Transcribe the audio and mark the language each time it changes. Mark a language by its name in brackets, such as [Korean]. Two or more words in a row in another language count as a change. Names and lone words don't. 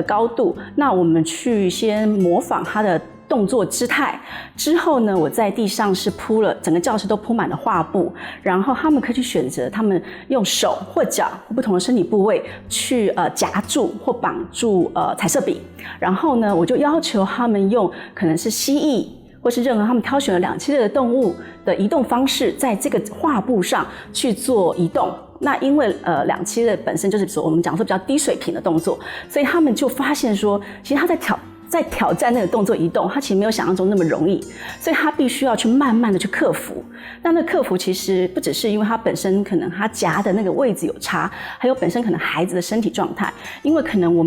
[Chinese] 高度，那我們去先模仿它的動作姿態，之後呢，我在地上是鋪了整個教室都鋪滿了畫布，然後他們可以去選擇他們用手或腳或不同的身體部位去夾住或綁住彩色筆，然後呢，我就要求他們用可能是蜥蜴或是任何他們挑選了兩棲類的動物的移動方式，在這個畫布上去做移動。那因為兩棲類本身就是說我們講說比較低水平的動作，所以他們就發現說，其實他在在挑战那个动作移动，他其实没有想象中那么容易，所以他必须要去慢慢的去克服。那克服其实不只是因为他本身可能他夹的那个位置有差，还有本身可能孩子的身体状态，因为可能我